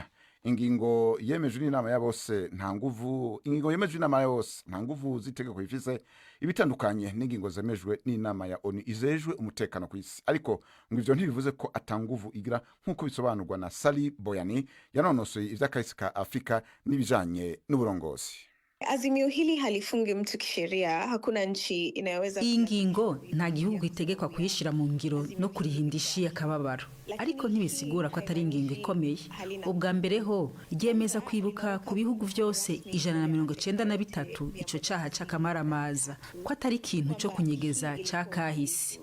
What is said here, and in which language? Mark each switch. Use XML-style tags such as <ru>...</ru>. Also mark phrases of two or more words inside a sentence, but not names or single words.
<rn>Ingingo yemejwe n'inama ya bose nta nguvu zitegeko ifise ibitandukanye n'ingingo zemejwe n'inama ya ONU izejwe umutekano ku isi. Ariko ngo ivyo ntibivuze ko atanguvu igira nkuko bisobanurwa na Sally Boyani yanonosoye ivy'akahise ka Afrika n'ibijanye n'uburongozi.</rn> <sw>Azimio hili halifungi mtu kisheria, hakuna nchi inayoweza.</sw> <rn>Iyi ngingo nta gihugu itegekwa kuyishira mu ngiro no kurihindishia akababaro, ariko ntibisigura ko atari ingingo ikomeye. Ubwa mbere ho ryemeza kwibuka ku bihugu byose 193 ico cyaha cy'akamaramaza ko atari ikintu cyo kunyegeza cyakahise.</rn>